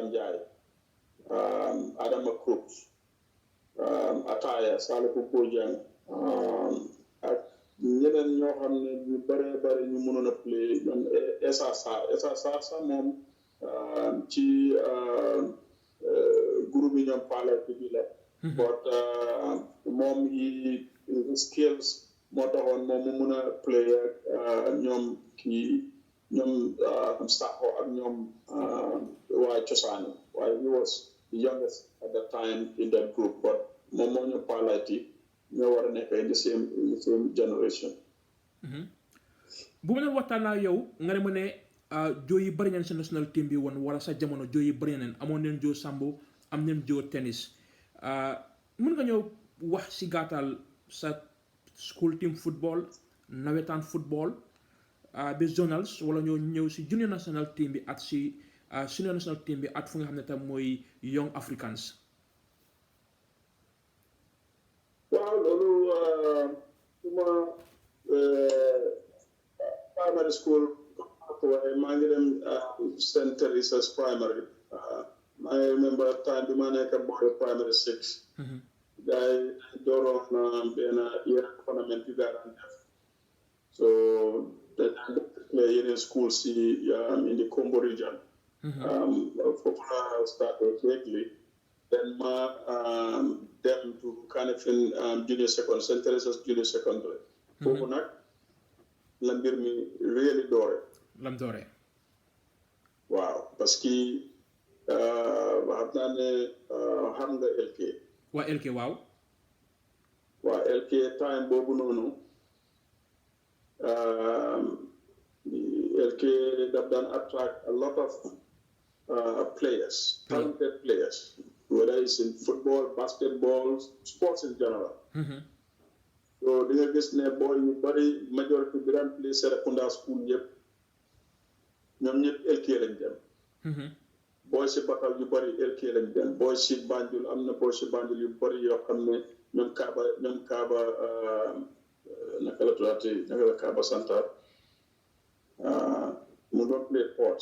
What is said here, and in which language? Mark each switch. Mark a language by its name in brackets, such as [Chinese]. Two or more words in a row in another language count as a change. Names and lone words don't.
[Wolof] Ndiaye Adama Crooks Ataya Salifou Bojang ak ñeneen ñoo xam ne ñu bare ñu mënoon a play ñoom Essa Sarr sax moom ci groupe yi ñoom Pala bi la but moom yi skills moo taxoon moom mu mën a play ak ñoom Sakho ak ñoom waaye cosaani waaye [English] he was the youngest at that time in that group but [Wolof] moom moo ñu Palayti ñoo war a nekk [English] in the same generation. [Wolof] bu ma leen waxtaan ak yow nga ne ma ne joo yi bëri nañ sa [English] national team [Wolof] bi woon wala sa jamono joo yi bëri nañ amoon nañ joo Sambou am nañ joo tennis mën nga ñëw wax si gàttal sa [English] school team football [Wolof] nawetaan football ba zonals wala ñoo ñëw si [English] junior national team [Wolof] bi ak si [English] senior national team [Wolof] bi ak fu nga xam ne tam mooy Young Africans. waaw loolu suma [English] primary school [Wolof] waaye maa ngi dem St. Teresa's primary maa ngi remember time bi ma nekk boy primary 6 gars yi dooroon benn yeneen tournament yu gaa daan def so dañ play yeneen school si [English] in the Kombo region [Wolof] foofu la [English] started quickly then [Wolof] ma dem [English] to Kanifing junior secondary [Wolof] St. Teresa's junior secondary foofu nag la mbir mi really doore lam doore waaw [French] parce que [Wolof] xam naa ne xam nga LK waa LK waaw LK time boobu noonu LK daf daan [English] attract a lot of players talented players whether it's in football basketball sports in general so [Wolof] di nga gis ne boy yu bari majorité bi daan play Serekunda school yëpp ñoom ñëpp LK lañ dem boy si Bakal yu bari LK lañ dem boy si Banjul am na boy si Banjul yu bari yoo xam ne ñoom Kaaba naka la Kaaba Santar mu doon play sports